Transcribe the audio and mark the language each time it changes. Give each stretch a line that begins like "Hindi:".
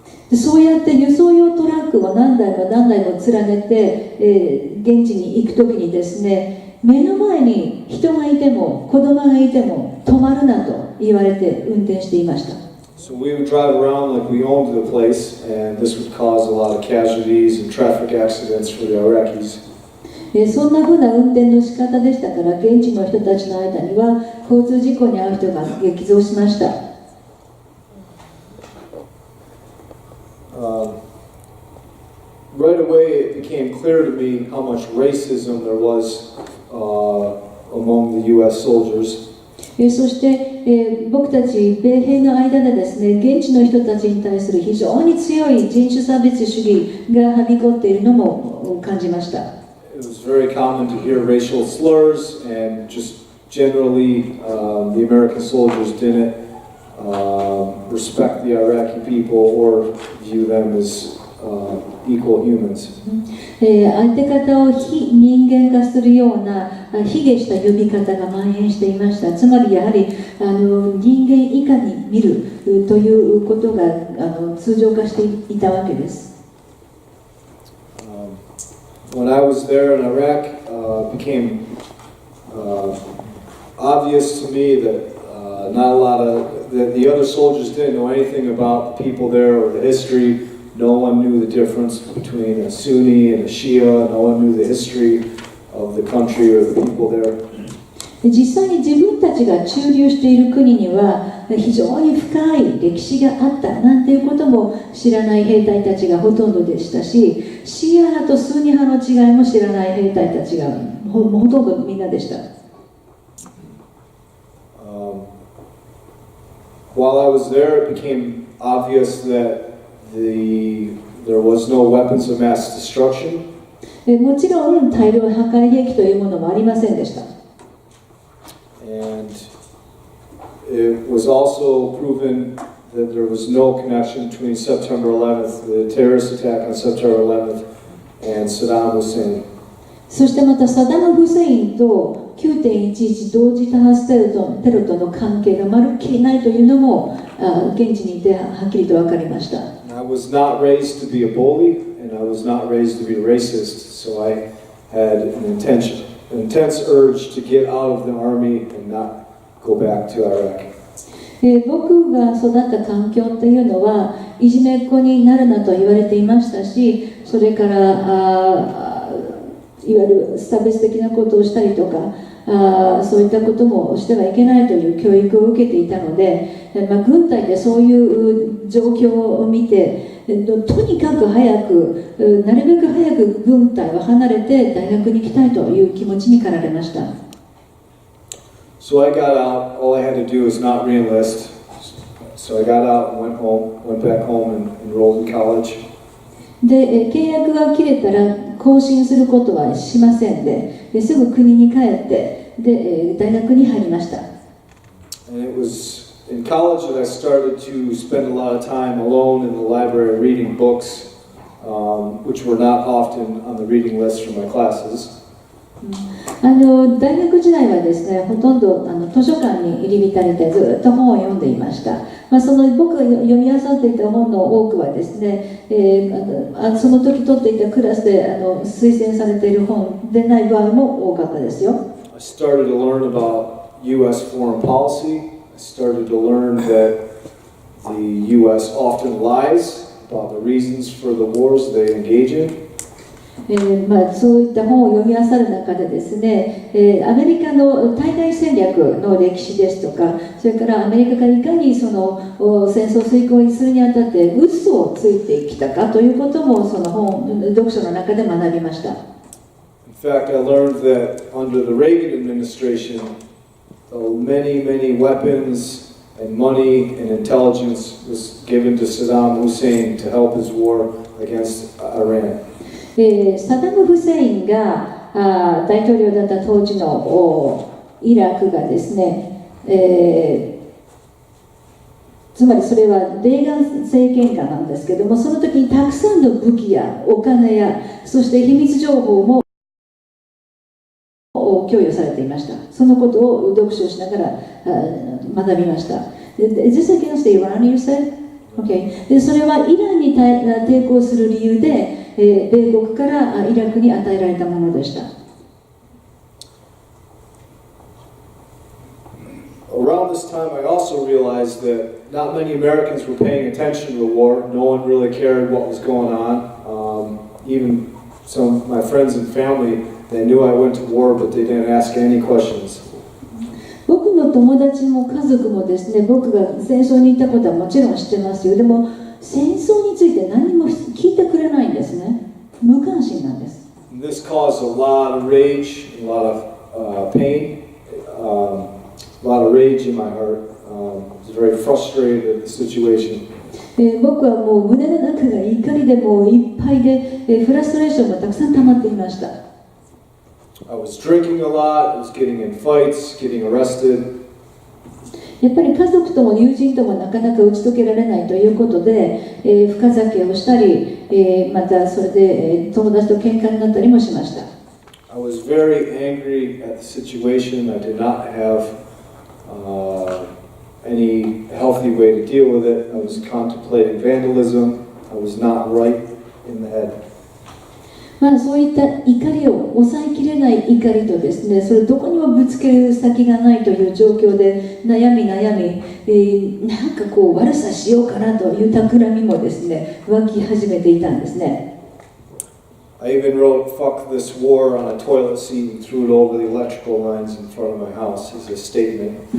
Japanese: でそうやって輸送用トラックを何台も何台も連ねて、現地に行くときにですね、目の前に人がいても子供がいても止まるなと言われて運転していました。
English: So we would drive around like we owned the place, and this would cause a lot of casualties and traffic accidents for the Iraqis.
Japanese: そんなふうな運転の仕方でしたから、現地の人たちの間には交通事故に遭う人が激増しました。
English: Right away, it became clear to me how much racism there was among the U.S. soldiers.
Japanese: そして、僕たち米兵の間でですね、現地の人たちに対する非常に強い人種差別主義がはびこっているのも感じました。
English: It was very common to hear racial slurs, and just generally, the American soldiers didn't respect the Iraqi people or view them as equal humans.
Japanese: 相手方を非人間化するような卑下した呼び方が蔓延していました。つまりやはり人間以下に見るということが通常化していたわけです。
English: When I was there in Iraq, it became obvious to me that not a lot of the other soldiers didn't know anything about the people there or the history. No one knew the difference between a Sunni and a Shia. No one knew the history of the country or the people there.
Japanese: 実際に自分たちが駐留している国には非常に深い歴史があったなんていうことも知らない兵隊たちがほとんどでしたし、シーア派とスーニ派の違いも知らない兵隊たちがほとんどみんなでした。
English: While I was there, it became obvious that there was no weapons of mass destruction.
Japanese: もちろん大量破壊兵器というものもありませんでした。
English: And it was also proven that there was no connection between September 11th, the terrorist attack on September 11th, and Saddam Hussein.
Japanese: そしてまたサダム・フセインと 9.11 同時多発テロとの関係がまるっきりないというのも現地にいてはっきりと分かりました。
English: I was not raised to be a bully, and I was not raised to be a racist, so I had an intense urge to get out of the army and not go back to Iraq.
Japanese: 僕が育った環境というのはいじめっ子になるなと言われていましたし、それからいわゆる差別的なことをしたりとかそういったこともしてはいけないという教育を受けていたので、軍隊でそういう状況を見てとにかく早くなるべく早く軍隊を離れて大学に行きたいという気持ちに駆られました。
English: So I got out. All I had to do was not re-enlist. So I got out and went back home and enrolled in college.
Japanese: で、契約が切れたら更新することはしませんですぐ国に帰ってで大学に入りました。
English: And it was in college that I started to spend a lot of time alone in the library reading books, which were not often on the reading list for my classes.
Japanese: 大学時代はですね、ほとんど図書館に入り浸れてずっと本を読んでいました。その僕が読み漁っていた本の多くはですね、その時取っていたクラスで推薦されている本でない場合も多かったですよ。
English: I started to learn about U.S. foreign policy. I started to learn that the U.S. often lies about the reasons for the wars they engage in.
Japanese: そういった本を読み漁る中でですね、アメリカの対外戦略の歴史ですとか、それからアメリカがいかにその戦争を遂行するにあたって嘘をついてきたかということもその読書の中で学びました。
English: In fact, I learned that under the Reagan administration, many weapons and money and intelligence was given to Saddam Hussein to help his war against Iran.
Japanese: サダム・フセインが大統領だった当時のイラクがですね、つまりそれはレーガン政権下なんですけども、その時にたくさんの武器やお金や、そして秘密情報も供与されていました。そのことを読書しながら学びました。
English: Is this against Iran, you said? Okay.
Japanese: でそれはイランに抵抗する理由で、米国からイラクに与えられたものでした。
English: Around this time, I also realized that not many Americans were paying attention to the war. No one really cared what was going on. Even some of my friends and family, they knew I went to war, but they didn't ask any questions.
Japanese: 僕の友達も家族もですね、僕が戦争に行ったことはもちろん知ってますよ。でも戦争について何も聞いてくれないんですね。無関心なんです。
English: This caused a lot of rage, a lot of pain, a lot of rage in my heart. I was very frustrated at the situation.
Japanese: 僕はもう胸の中が怒りでもういっぱいで、フラストレーションがたくさん溜まっていました。
English: I was drinking a lot, I was getting in fights, getting arrested.
Japanese: やっぱり家族とも友人ともなかなか打ち解けられないということで、深酒をしたり、またそれで、友達と喧嘩になったりもしました。
English: I was very angry at the situation. I did not have any healthy way to deal with it. I was contemplating vandalism. I was not right in the head.
Japanese: まあ、そういった怒りを抑えきれない怒りとですね、それどこにもぶつける先がないという状況で悩み、なんかこう悪さしようかなという企みもですね、湧き始めていたんですね。
English: I even wrote "fuck this war" on a toilet seat and threw it over the electrical lines in front of my house as a statement.